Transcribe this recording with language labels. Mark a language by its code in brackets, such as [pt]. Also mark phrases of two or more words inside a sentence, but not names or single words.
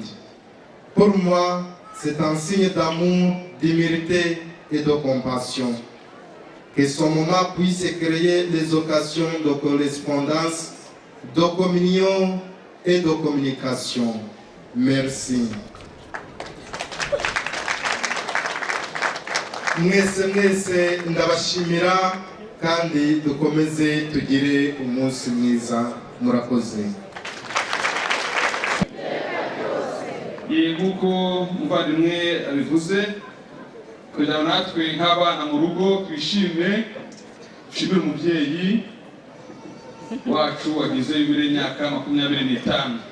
[fr] Pour moi, c'est un signe d'amour, d'humilité et de compassion. Que ce moment puisse créer les occasions de correspondance, de communion et de communication. Merci. [rw] Mwese ndabashimira kandi dukomeze tugire umunsi mwiza. murakoze. nk'uko umuvandimwe abivuze kugira ngo natwe nk'abana mu rugo twishime dushimire umubyeyi wacu wagize yubile y'imyaka 25.